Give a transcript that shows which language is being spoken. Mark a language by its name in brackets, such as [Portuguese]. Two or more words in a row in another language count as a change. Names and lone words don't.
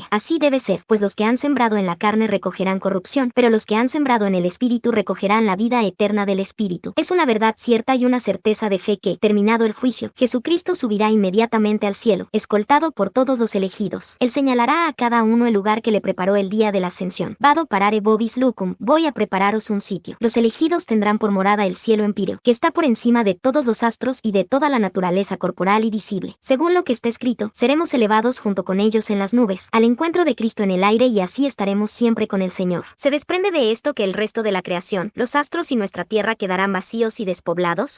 [Spanish] Así debe ser, pues los que han sembrado en la carne recogerán corrupción, pero los que han sembrado en el Espíritu recogerán la vida eterna del Espíritu. Es una verdad cierta y una certeza de fe que, terminado el juicio, Jesucristo subirá inmediatamente al cielo, escoltado por todos los elegidos. Él señalará a cada uno el lugar que le preparó el día de la ascensión. [Latin] Vado parare vobis lucum, [Spanish] voy a prepararos un sitio. Los elegidos tendrán por morada el cielo empíreo, que está por encima de todos los astros y de toda la naturaleza corporal y visible. Según lo que está escrito, seremos elevados junto con ellos en las nubes, al encuentro de Cristo en el aire y así estaremos siempre con el Señor. Se desprende de esto que el resto de la creación, los astros y nuestra tierra quedarán vacíos y despoblados.